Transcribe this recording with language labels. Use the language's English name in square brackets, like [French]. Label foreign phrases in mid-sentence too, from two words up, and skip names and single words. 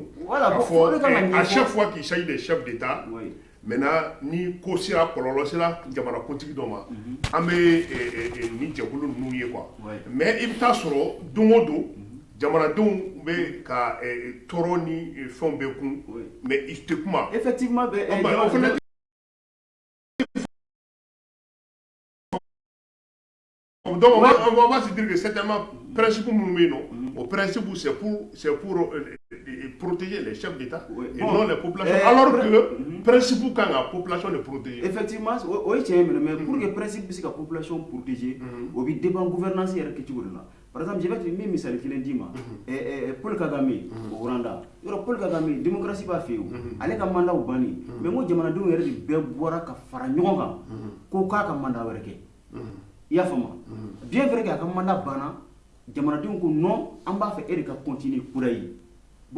[French] Voilà, à chaque fois qu'il s'agit des chefs d'État. [Bambara] Maintenant ni ko sera kɔlɔlɔ sera jamana kuntigi dɔ ma an bɛ ni jɛkulu ninnu ye quoi mais i bɛ taa sɔrɔ don o don jamanadenw bɛ ka tɔɔrɔ ni fɛnw bɛ kun mais i tɛ kuma. [French] Effectivement donc on va se dire que certainement principe [Bambara] minnu bɛ yen nɔ o [French] principe c'est pour protéger les chefs d'État et non les populations alors que principe [Bambara] kan ka [French] population de protéger. [Bambara] Effectivement o ye tiɲɛ ye [French] mais pour que principe [Bambara] bɛ se ka [French] population protéger [Bambara] o bɛ [French] dépend gouvernance [Bambara] yɛrɛ kɛcogo de la. [French] Par exemple je vais te [Bambara] min misali kelen d'i ma Paul Kagame o Rwanda yɔrɔ Paul Kagame démocratie b'a fɛ yen ale ka mandat banni mais n ko jamanadenw yɛrɛ de bɛɛ bɔra ka fara ɲɔgɔn kan ko k'a ka mandat wɛrɛ kɛ i y'a faamu [French] bien vrai que [Bambara] a ka mandat banna jamanadenw ko non an b'a fɛ e de ka continuer kura ye bon